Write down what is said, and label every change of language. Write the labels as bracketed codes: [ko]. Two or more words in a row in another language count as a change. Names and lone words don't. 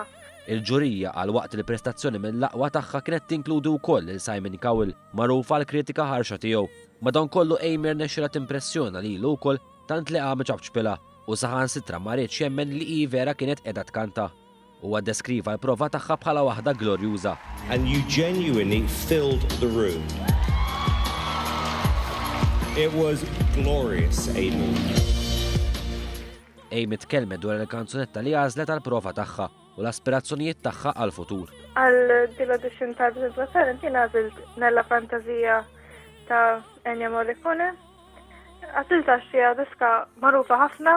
[mt] Il-ġurija għal waqt il-prestazzjoni mill-aqwa tagħha kienet tinkludi wkoll il Simon Cowell, magħruf għall kritika ħarxa tiegħu. Madankollu Amy rnexxiela timpressjona lilu wkoll tant li qam ċabċpilha u saħansitra ma rridx jemmen li hi vera kienet qiegħda tkanta. Huwa ddeskriva l-prova tagħha bħala waħda glorjuża. [en] And you genuinely filled the room. It was glorious, Amy. [mt] Amy tkellmet dwar il-kanzunetta li għażlet għall-prova tagħha u l-aspirazzjonijiet tagħha għall-futur. Għal din l-audition ta' Britain's Got Talent jien għażilt Nella Fantasija ta' Ennio Morricone. Għażilta xi diska magħrufa ħafna.